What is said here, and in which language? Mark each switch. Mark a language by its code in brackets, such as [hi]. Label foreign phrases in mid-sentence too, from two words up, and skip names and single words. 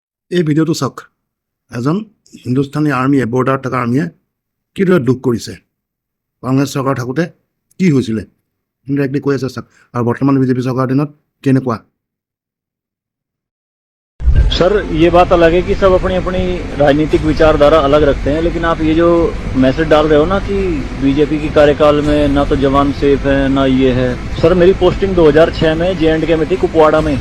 [as] এই ভিডিঅ'টো চাওক এজন হিন্দুস্তানী আৰ্মিয়ে বৰ্ডাৰত থকা আৰ্মিয়ে কিদৰে দুখ কৰিছে কংগ্ৰেছ চৰকাৰ থাকোঁতে কি হৈছিলে ইনডাইৰেক্টলি কৈ আছে চাওক আৰু বৰ্তমান বিজেপি চৰকাৰৰ দিনত কেনেকুৱা। [hi] सर ये बात अलग है कि सब अपनी अपनी राजनीतिक विचारधारा अलग रखते हैं, लेकिन आप ये जो मैसेज डाल रहे हो ना कि बीजेपी की कार्यकाल में ना तो जवान सेफ है ना ये है। सर मेरी पोस्टिंग 2006 में J&K में थी, कुपवाड़ा में।